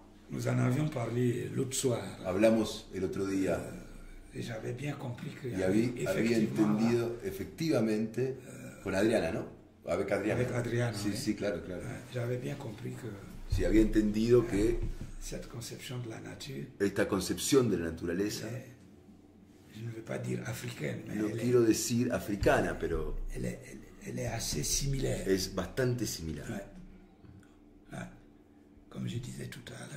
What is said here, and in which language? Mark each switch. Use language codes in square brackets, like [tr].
[fr] Nous en avions parlé l'autre soir. [es] Hablamos el otro día. [fr] Y j'avais bien compris que [es] y había entendido efectivamente con Adriana, ¿no? Avec Adriana. Sí, sí, claro. [fr] J'avais bien compris que [es] sí, había entendido que [fr] cette conception de la nature, [es] esta concepción de la naturaleza, [fr] je ne veux pas dire africaine, mais [es] no quiero decir africana, pero [fr] elle est assez similaire. [es] Es bastante similar. [fr] Como je disais tout à l'heure,